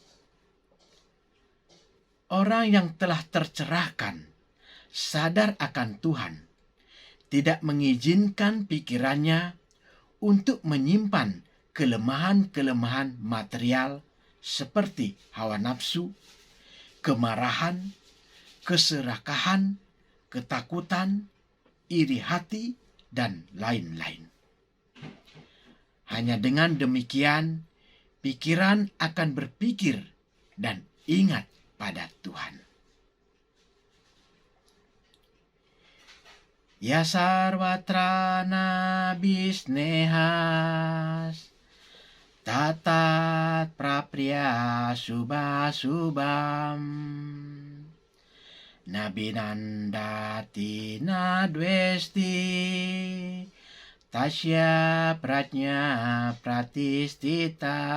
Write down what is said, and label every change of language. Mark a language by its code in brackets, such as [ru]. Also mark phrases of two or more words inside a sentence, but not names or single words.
[id] Orang yang telah tercerahkan, sadar akan Tuhan, tidak mengizinkan pikirannya untuk menyimpan kelemahan-kelemahan material seperti hawa nafsu, kemarahan, keserakahan, ketakutan, iri hati, dan lain-lain. Hanya dengan demikian, pikiran akan berpikir dan ingat pada Tuhan. [sa] य सर्वत्रन बिस्नेहस् ततत् प्रप्रिय सुभ-सुभम् नबिनन्दति नद्वेस्ति तस्य प्रत्न्य प्रतिस्तित.